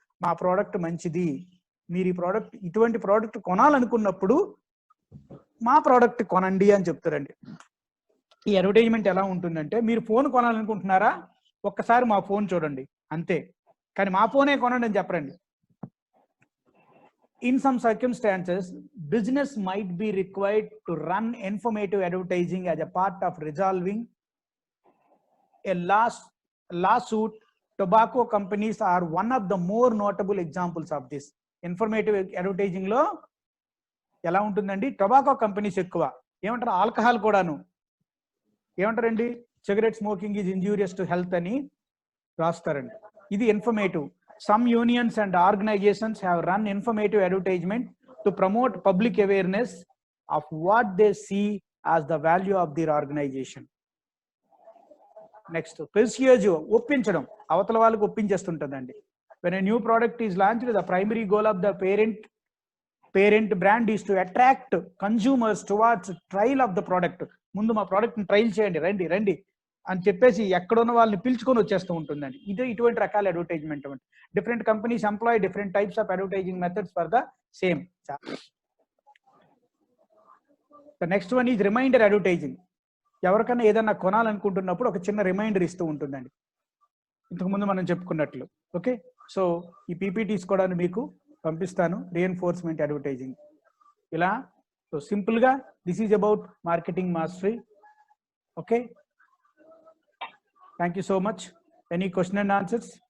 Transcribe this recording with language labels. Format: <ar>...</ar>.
<te>మా ప్రోడక్ట్ మంచిది, మీరు ఈ ప్రోడక్ట్, ఇటువంటి ప్రోడక్ట్ కొనాలనుకున్నప్పుడు మా ప్రోడక్ట్ కొనండి అని చెప్తారండి. ఈ అడ్వర్టైజ్మెంట్ ఎలా ఉంటుందంటే, మీరు ఫోన్ కొనాలనుకుంటున్నారా, ఒక్కసారి మా ఫోన్ చూడండి అంతే, కానీ మా ఫోనే కొనండి అని చెప్పరండి.</te> <en>In some circumstances, business might be required to run informative advertising as a part of resolving a lawsuit. Tobacco companies are one of the more notable examples of this.</en> <te>Informative advertising లో ఎలా ఉంటుందండి, tobacco companies ఎక్కువ ఏమంటారు, alcohol కూడాను ఏమంటారండి,</te> <en>cigarette smoking is injurious to health</en> <te>అని రాస్తారండి. ఇది informative.</te> <en>Some unions and organizations have run informative advertisement to promote public awareness of what they see as the value of their organization.</en> <te>Next, persuasive, ఒప్పించడం, అవతల వాళ్ళకి ఒప్పించేస్తుంటుందండి.</te> <en>When a new product is launched, the primary goal of the parent brand is to attract consumers towards trial of the product.</en> <te>ముందు మా product ని trial చేయండి, రండి రండి అని చెప్పేసి ఎక్కడున్న వాళ్ళని పిలుచుకొని వచ్చేస్తూ ఉంటుందండి. ఇటువంటి రకాల advertisement.</te> <en>Different companies employ different types of advertising methods for the same. The next one is reminder advertising.</en> <te>ఎవరికైనా ఏదైనా కొనాలనుకుంటున్నప్పుడు ఒక చిన్న రిమైండర్ ఇస్తూ ఉంటుందండి, ఇంతకుముందు మనం చెప్పుకున్నట్లు. ఓకే, సో ఈ పీపీటీస్ కూడా మీకు పంపిస్తాను.</te> <en>Reinforcement advertising ఇలా. So simple గా this is about marketing mastery. Okay, thank you so much. Any question and answers?</en>